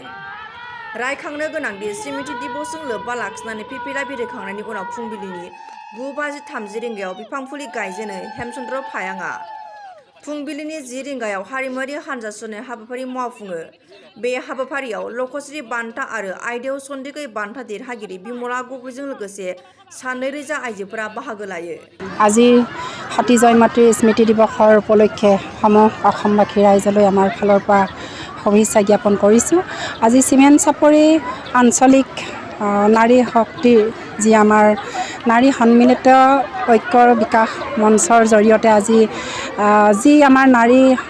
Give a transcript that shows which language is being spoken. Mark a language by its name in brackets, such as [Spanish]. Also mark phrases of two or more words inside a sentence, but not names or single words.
[Bodo] रायखांनो गोनांदि स्मृति दिवसजों लोब्बा लाखिनानै पिपिला बिरखांनायनि उनाव फुंबिलिनि 9:30 रिंगायाव बिफां फुलि गायजेनो हेमचन्द्र फायाङा। फुंबिलिनि 10 रिंगायाव हारिमुआरि हानजा सुरनाय हाबाफारि मावफुङो। बे हाबाफारियाव लखश्री बान्था आरो आयदायाव सन्दिगै बान्था देरहागिरि बिमला गगैजों लोगोसे सा 2,000 आइजोफोरा बाहागो लायो। [Assamese] আজি সতী জয়মতীৰ স্মৃতি দিৱসৰ উপলক্ষে অসমবাসী ৰাইজলৈ আমাৰ ফালৰ পৰা শুভেচ্ছা জ্ঞাপন কৰিছোঁ। আজি চিমেণ্ট চাপৰি আঞ্চলিক নাৰী শক্তিৰ যি আমাৰ নাৰী সন্মিলিত ঐক্যৰ বিকাশ মঞ্চৰ জৰিয়তে আজি যি আমাৰ নাৰী